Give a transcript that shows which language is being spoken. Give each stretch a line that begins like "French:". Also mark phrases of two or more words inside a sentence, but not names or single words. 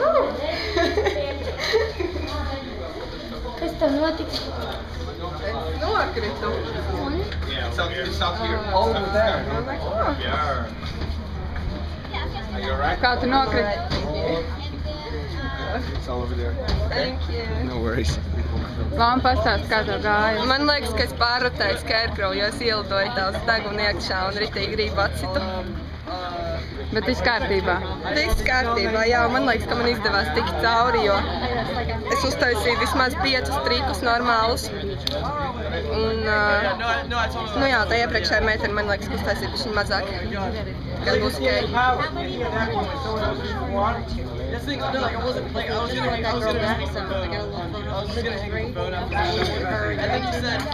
Latvian: Kas tev notika? Es nokritu. Kā tu nokriti?
English: It's all over there. Thank you. No worries.
Latvian: Lām pastāst, kā tev gāja. Man liekas, ka es pārrotēju Scarecrow, jo es ielidoju tās deguna iekšā un ritīgi gribu atsitu. Bet viss kārtībā. Viss kārtībā, jā, man liekas, ka man izdevās tikt cauri, jo es uztaisīju vismaz 5 trikus normālus. Un, nu jā, tā iepriekšējā meitene, man liekas, ka uztaisīja bišķiņ mazāk. Gan būs ok.
English: This thing, no, like I was gonna hang out with her. I think you said